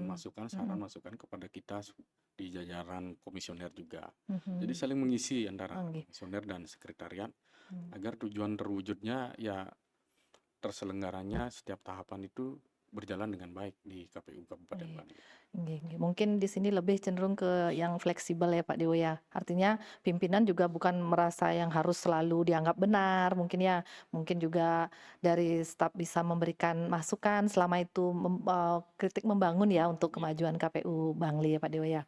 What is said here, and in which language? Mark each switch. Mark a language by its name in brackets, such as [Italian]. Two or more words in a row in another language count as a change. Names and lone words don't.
[Indonesian] Mhm. masukan, saran Mhm. masukan kepada kita di jajaran komisioner juga. Jadi Mhm. saling mengisi antara Oh, nggih. komisioner dan sekretariat Mhm. agar tujuan terwujudnya ya terselenggaranya setiap tahapan itu berjalan dengan baik di KPU Kabupaten Iya. Bangli. [Balinese] Nggih, nggih. [Indonesian] Mungkin di sini lebih cenderung ke yang fleksibel ya Pak Dewo ya. Artinya pimpinan juga bukan merasa yang harus selalu dianggap benar mungkin ya. Mungkin juga dari staf bisa memberikan masukan selama itu kritik membangun ya untuk Iya, kemajuan KPU Bangli ya Pak Dewo ya.